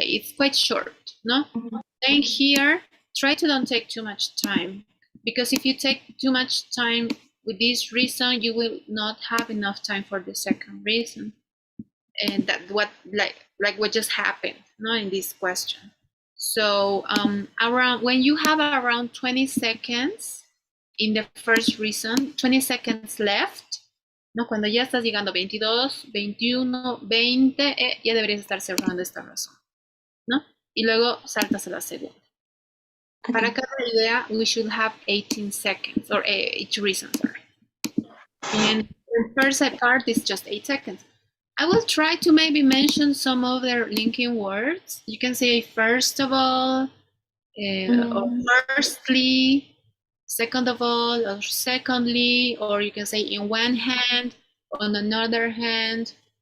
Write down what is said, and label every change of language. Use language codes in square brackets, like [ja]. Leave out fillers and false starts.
[en] It's quite short, no? Then here, try to don't take too much time, because if you take too much time with this reason, you will not have enough time for the second reason, and that what what just happened, no, in this question. So around when you have around 20 seconds in the first reason, 20 seconds left, ¿no? [es] Cuando ya estás llegando 22, 21, 20, ya deberías estar cerrando esta razón, ¿no? Y luego saltas a la segunda. [en] Okay. [es] Para cada idea, [en] we should have 18 seconds, or each reason, sorry. And the first part is just 8 seconds. I will try to maybe mention some other linking words. You can say first of all, or firstly, second of all, or secondly, or you can say in one hand, on another hand.